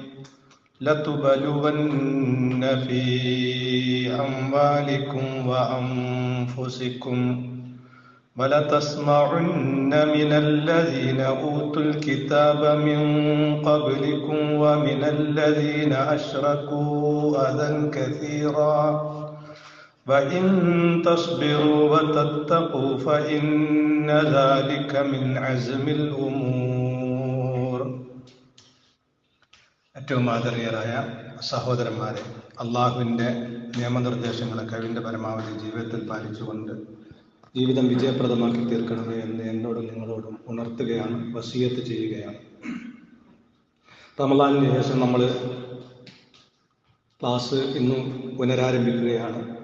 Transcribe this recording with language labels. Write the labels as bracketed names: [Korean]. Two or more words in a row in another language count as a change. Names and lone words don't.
[Arabic] لتبلون في أموالكم وأنفسكم ولتسمعن من الذين أوتوا الكتاب من قبلكم ومن الذين أشركوا أذى كثيرا وإن تصبروا وتتقوا فإن ذلك من عزم الأمور. [Malayalam] ഏറ്റവും ആദരണീയരായ സഹോദരന്മാരെ, അള്ളാഹുവിൻ്റെ നിയമനിർദ്ദേശങ്ങളൊക്കെ അതിൻ്റെ പരമാവധി ജീവിതത്തിൽ പാലിച്ചുകൊണ്ട് ജീവിതം വിജയപ്രദമാക്കി തീർക്കണമേ എന്ന് എന്നോടും നിങ്ങളോടും ഉണർത്തുകയാണ്, വസിയത്ത് ചെയ്യുകയാണ്. റമളാനിന് ശേഷം നമ്മൾ ക്ലാസ് ഇന്നും പുനരാരംഭിക്കുകയാണ്.